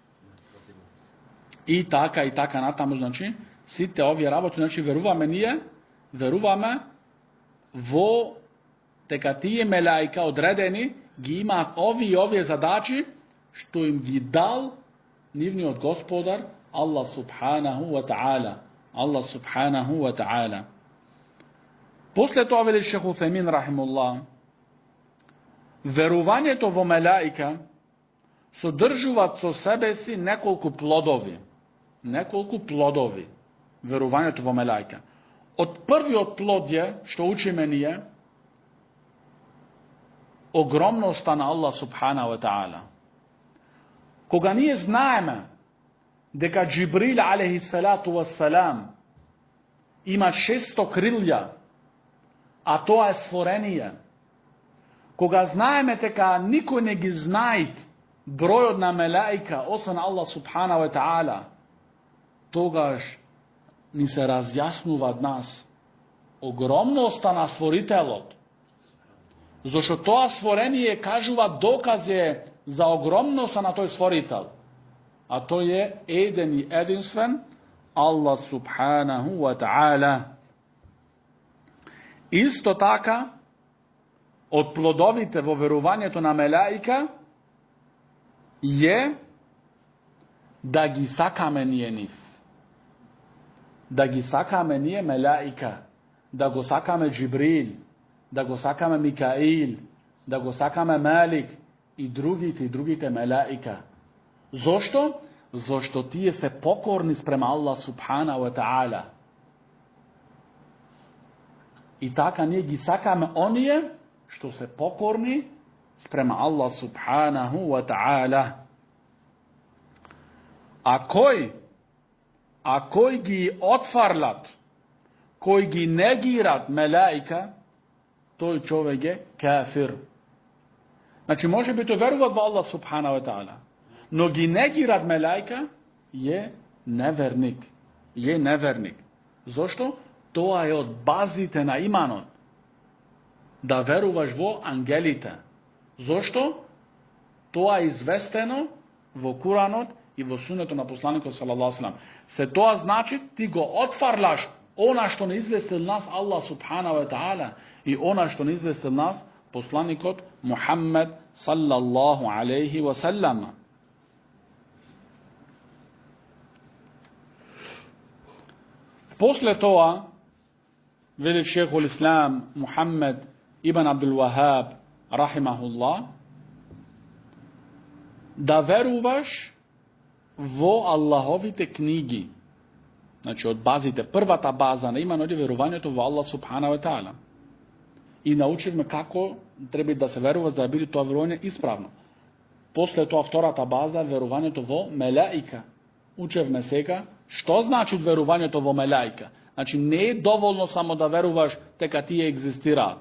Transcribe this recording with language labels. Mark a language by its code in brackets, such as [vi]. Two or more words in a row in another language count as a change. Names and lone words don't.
[mk] И така натаму, значи, сите овие работи, значи, веруваме во дека тие мелаика одредени ги имаат овие задачи, што им ги дал нивниот Господар Аллах [ar] سبحانه وتعالى. [mk] После тоа, вели шех Уфемин рахимуллах, верувањето во мелаика содржуваат со себе си неколку плодови, верувањето во мелаика. Од првиот плод е, што учиме ние, огромноста на Аллах [ar] سبحانه وتعالى. [mk] Кога ние знаеме дека Джибрил [ar] عليه الصلاة والسلام [mk] има 600 крилја, а тоа е створение. Кога знаеме дека никој не ги знаит бројот на мелаика, освен Аллах [ar] سبحانه وتعالى, [mk] тогаш ни се разјаснува нас огромноста на створителот. Зашто тоа створение кажува доказе за огромноста на тој створител. А тој е еден и единствен Аллах [ar] سبحانه وتعالى. [mk] Исто така, од плодовите во верувањето на мелаика е да ги сакаме ние нив. Да ги сакаме ние мелаика, да го сакаме Джибрил, да го сакаме Микаил, да го сакаме Малик и другите мелаика. Зошто? Зошто тие се покорни спрема Аллах [ar] سبحانه وتعالى. [mk] И така ние ги сакаме оние што се покорни спрема Аллах [ar] سبحانه وتعالى. [mk] А кој ги отфарлат, кој ги негират мелаика, тој човек е кафир. Значи, може би тој веруват во Аллах [ar] سبحانه وتعالى, [mk] но ги негират мелаика, е неверник. Е неверник. Зошто? Тоа е од базите на иманот. Да веруваш во ангелите. Зошто? Тоа е известено во Куранот и во сунето на посланикот [ar] صلى الله عليه وسلم. [mk] Се тоа значи ти го отфарлаш она што не известил нас Аллах [ar] سبحانه وتعالى [mk] и она што не известил нас посланикот Мухаммед [ar] صلى الله عليه وسلم. [mk] После тоа, вели [ar] شيخ الإسلام [mk] Мухаммед ибн Абдул Вахаб рахимахуллах, да веруваш во Аллаховите книги. Значи, од базите, првата база на иманот е верувањето во Аллах [ar] سبحانه وتعالى. [mk] И научивме како треба да се верува за да биде тоа верување исправно. После тоа втората база е верувањето во мелаика. Учевме сега што значи верувањето во мелаика. Значи, не е доволно само да веруваш дека тие екзистираат.